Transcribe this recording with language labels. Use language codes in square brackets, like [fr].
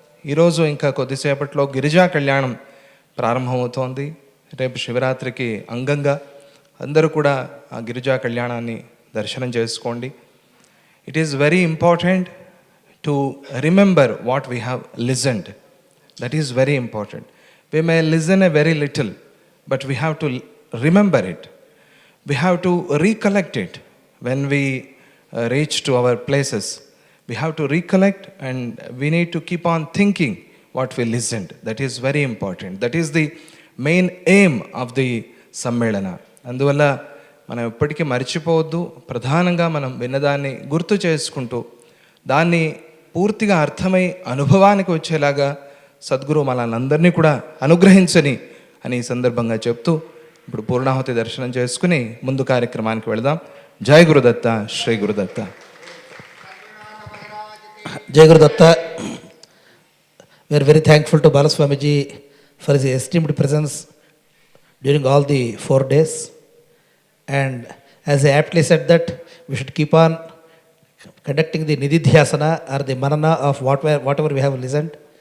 [te] ఈరోజు ఇంకా కొద్దిసేపట్లో గిరిజా కళ్యాణం ప్రారంభమవుతోంది. రేపు శివరాత్రికి అంగంగా అందరూ కూడా ఆ గిరిజా కళ్యాణాన్ని దర్శనం చేసుకోండి. [en] It is very important to remember what we have listened. That is very important. We may listen a very little, but we have to remember it. We have to recollect it when we reach to our places. We have to recollect and we need to keep on thinking what we listened. That is very important. That is the main aim of the Sammelana. [te] అందువల్ల మనం ఎప్పటికీ మర్చిపోవద్దు. ప్రధానంగా మనం విన్నదాన్ని గుర్తు చేసుకుంటూ దాన్ని పూర్తిగా అర్థమై అనుభవానికి వచ్చేలాగా సద్గురు మనందరినీ కూడా అనుగ్రహించని అని ఈ సందర్భంగా చెప్తూ ఇప్పుడు పూర్ణాహుతి దర్శనం చేసుకుని ముందు కార్యక్రమానికి వెళదాం. జై Gurudatta, Shri Gurudatta. [en] Jai Guru Datta. We are very thankful to Balaswamiji for his esteemed presence during all the 4 days. And as he aptly said that we should keep on conducting the nididhyasana or the manana of whatever we have listened.